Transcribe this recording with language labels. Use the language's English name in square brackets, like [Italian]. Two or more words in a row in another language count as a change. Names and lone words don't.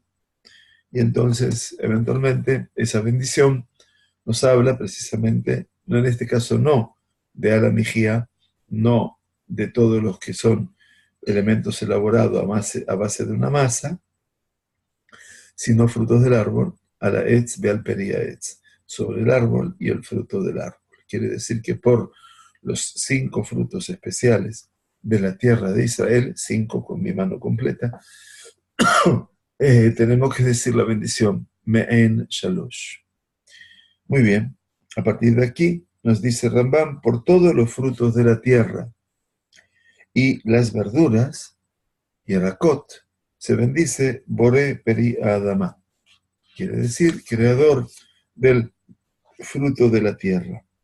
[Spanish] Y entonces, eventualmente, esa bendición nos habla precisamente, no en este caso no de Al-Amijia, no de todos los que son elementos elaborados a base de una masa, sino frutos del árbol, [Hebrew] על העץ ועל פרי העץ, [Spanish] sobre el árbol y el fruto del árbol. Quiere decir que por los 5 frutos especiales de la tierra de Israel, 5 con mi mano completa, tenemos que decir la bendición, [Hebrew] מעין שלוש. [Spanish] Muy bien, a partir de aquí nos dice Rambam, por todos los frutos de la tierra y las verduras, y Yerakot, se bendice Boré Peri Adama, quiere decir creador del fruto de la tierra.